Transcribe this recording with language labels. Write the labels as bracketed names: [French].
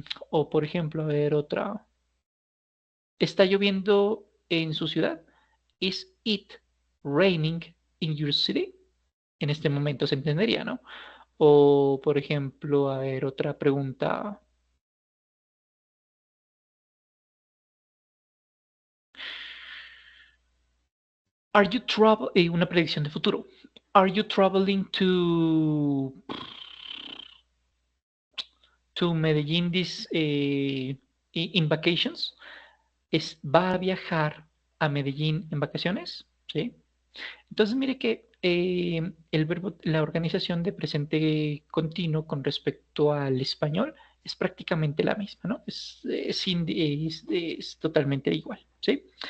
[Spanish] O por ejemplo, a ver otra. ¿Está lloviendo en su ciudad? [English] Is it raining in your city? [Spanish] En este momento se entendería, ¿no? O por ejemplo, a ver otra pregunta. [English] Are you travel [Spanish] una predicción de futuro. [English] Are you traveling to Medellín this in vacations? [Spanish] ¿Va a viajar a Medellín en vacaciones? ¿Sí? Entonces, mire que el verbo, la organización de presente continuo con respecto al español es prácticamente la misma, ¿no? Es totalmente igual, ¿sí?